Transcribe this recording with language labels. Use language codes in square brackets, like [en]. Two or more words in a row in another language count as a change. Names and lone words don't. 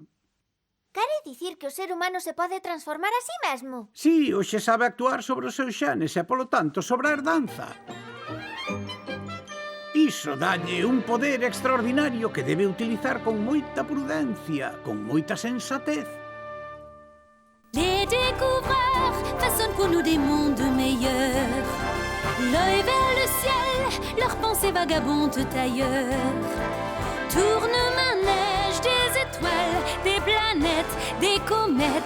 [gl] Quere dicir que o ser humano se pode transformar a sí mesmo? Si, hoxe sabe actuar sobre os seus xenes e, polo tanto, sobre a herdanza. Iso dalle un poder extraordinario que debe utilizar con moita prudencia, con moita sensatez. [fr] Les découvreurs façonnent pour nous des mondes meilleurs. L'œil vers le ciel, leurs pensées vagabondent ailleurs. Tourne-manège des étoiles, des planètes, des comètes.